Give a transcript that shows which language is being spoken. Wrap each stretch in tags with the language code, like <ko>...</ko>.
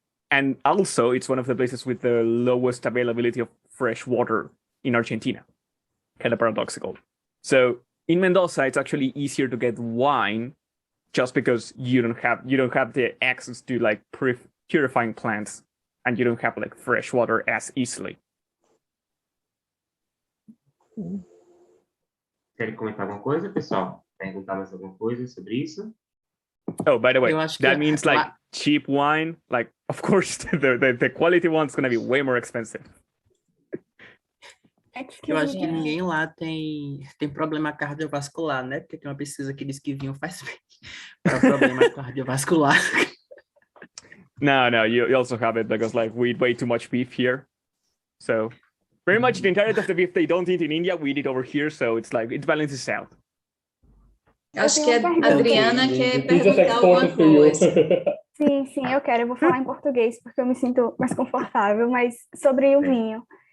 <en>And also it's one of the places with the lowest availability of fresh water in Argentina. Kind of paradoxical. So in Mendoza, it's actually easier to get wine just because you don't have the access to like purifying plants and you don't have like fresh water as easily.</en> <pt>Querem comentar alguma coisa, pessoal? Perguntar mais alguma coisa sobre isso?</pt> <en>Oh, by the way,</en> <pt>Eu acho que</pt> <en>that means like cheap wine. Like, of course, the quality one's gonna be way more expensive.</en> <pt>Eu acho que ninguém lá tem problema cardiovascular, né? Porque tem uma pesquisa que diz que vinho faz bem para problema cardiovascular.</pt> <en>No, you also have it because like we eat way too much beef here. So pretty much the entirety of the beef they don't eat in India, we eat it over here. So it's like, it balances out.</en> <pt>Acho que a Adriana quer perguntar alguma coisa. Sim, eu quero. Eu vou falar em português, porque eu me sinto mais confortável, mas sobre o vinho.</pt>